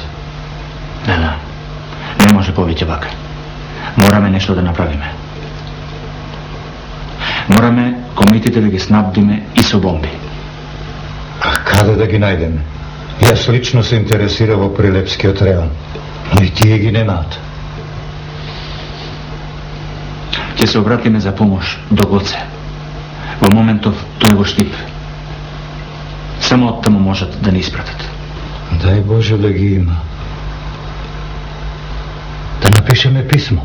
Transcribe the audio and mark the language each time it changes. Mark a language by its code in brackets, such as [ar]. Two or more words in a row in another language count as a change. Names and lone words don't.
[mk] Да. Не може повиќи овако. Мораме нешто да направиме. Мораме комитете да га снабдиме и со бомби. А када да ги најдеме? Јас лично се интересирао Прилепски отреон, но и тие ги немаат. Ќе се обратиме за помош до Гоце. Во моментов тој го Штип. Само оттаму можат да ни испратат. Дай Боже да ги има. Да напишеме писмо.